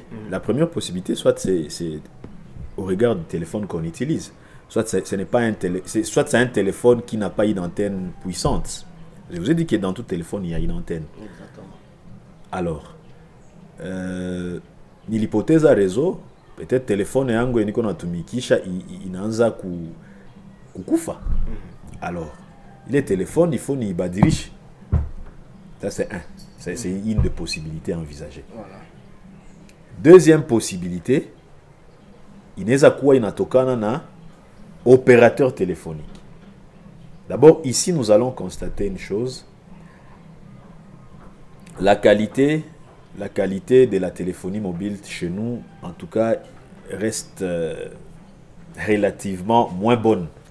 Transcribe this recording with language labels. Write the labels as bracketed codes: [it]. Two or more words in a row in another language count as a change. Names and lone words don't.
[fr] La première possibilité, soit c'est au regard du téléphone qu'on utilise. Soit ce n'est pas soit c'est un téléphone qui n'a pas une antenne puissante. Je vous ai dit que dans tout téléphone, il y a une antenne. Exactement. Alors, ni l'hypothèse à réseau, peut-être téléphone [sw] yangu yeniko natumikisha inaanza kukufa. [fr] Alors, les téléphones, il faut [sw] ni ibadilishe. [fr] Ça c'est un. C'est une des possibilités envisagées. Voilà. Deuxième possibilité, [sw] inaweza kuwa inatokana na [fr] opérateur téléphonique. D'abord, ici, nous allons constater une chose. La qualité de la téléphonie mobile chez nous, en tout cas, reste relativement moins bonne.